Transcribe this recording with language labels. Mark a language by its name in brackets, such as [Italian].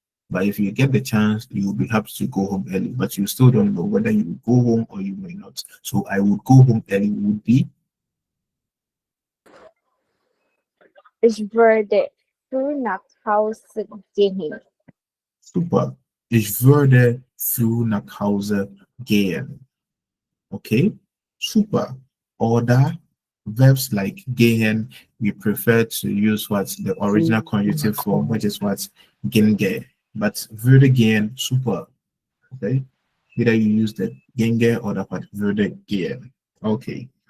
[English] But if you get the chance, you'll be happy to go home early. But you still don't know whether you will go home or you may not. So I would go home early would be [German] Ich würde früh nach Hause gehen. [English] super. [German] Ich würde früh nach Hause gehen. [English] Okay? Super. Oder verbs like gehen, we prefer to use what's the original conjunctive form, which is what's genge. But würde gehen, super. Okay? Either you use the genge or the what würde gehen. Okay.